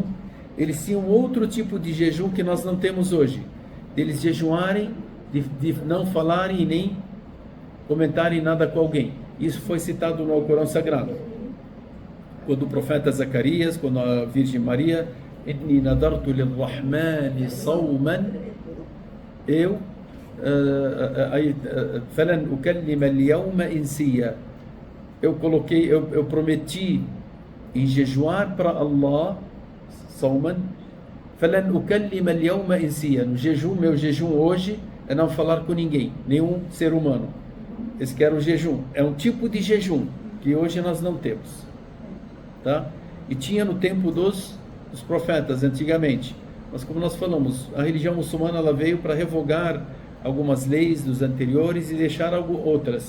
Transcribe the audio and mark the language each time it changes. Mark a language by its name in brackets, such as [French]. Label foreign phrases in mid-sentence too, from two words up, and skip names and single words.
[Portuguese] Eles tinham outro tipo de jejum que nós não temos hoje, deles jejuarem, de não falarem e nem comentarem nada com alguém. Isso foi citado no Alcorão Sagrado, quando o profeta Zacarias, quando a Virgem Maria, [Arabic] إني نذرت للرحمن صوما, eu فلن أكلم اليوم إنسيا, [Portuguese] eu prometi em jejuar para Allah, sawman, [Arabic] فلن أكلم اليوم إنسيا, [Portuguese] no jejum, meu jejum hoje é não falar com ninguém, nenhum ser humano. Esse que era o jejum, é um tipo de jejum que hoje nós não temos, tá? E tinha no tempo dos profetas antigamente, mas como nós falamos, a religião muçulmana ela veio para revogar algumas leis dos anteriores e deixar outras.